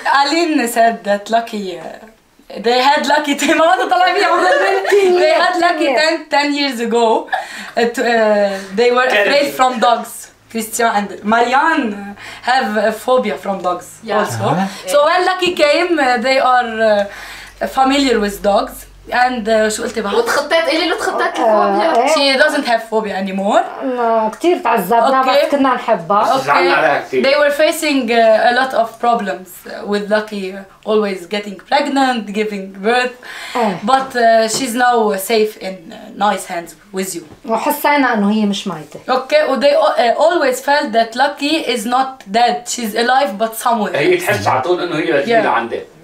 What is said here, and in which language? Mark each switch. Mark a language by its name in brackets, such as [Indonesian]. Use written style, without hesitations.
[English] Aline said that Lucky, they had Lucky [Arabic] ما بدي أطلع فيه [English] they had Lucky 10 years ago. They were afraid from dogs. Christian and Marianne have a phobia from dogs also. So when Lucky came, they are familiar with dogs. [Arabic] And شو قلتي بعد؟ وتخطيت إلي تخطيت الفوبيا. [English] She doesn't have phobia anymore. [Arabic] كتير تعذبنا بس كنا نحبها. [English] They were facing a lot of problems with Lucky always getting pregnant, giving birth. But she's now safe in nice hands with you. [Arabic] وحسينا إنه هي مش ميتة. [English] Okay, they always felt that Lucky is not dead. She's alive but somewhere. [Arabic] هي تحس على طول انه هي جديدة عندها.